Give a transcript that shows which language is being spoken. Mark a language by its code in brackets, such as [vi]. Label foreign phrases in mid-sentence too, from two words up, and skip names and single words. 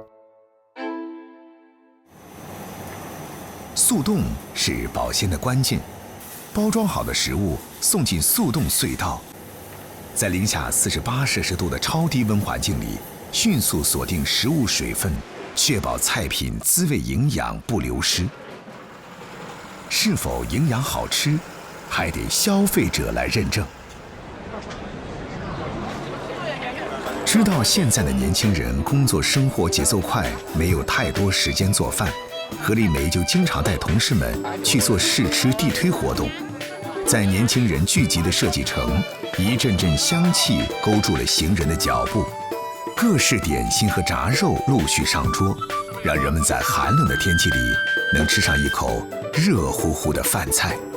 [zh] 速凍是保鮮的關鍵，包裝好的食物送進速凍隧道，在零下48攝氏度的超低溫環境裡，迅速鎖定食物水分，確保菜品滋味營養不流失。是否營養好吃，還得消費者來認證。知道現在的年輕人工作生活節奏快，沒有太多時間做飯，何丽梅就经常带同事们去做试吃地推活动，在年轻人聚集的设计城，一阵阵香气勾住了行人的脚步，各式点心和炸肉陆续上桌，让人们在寒冷的天气里能吃上一口热乎乎的饭菜。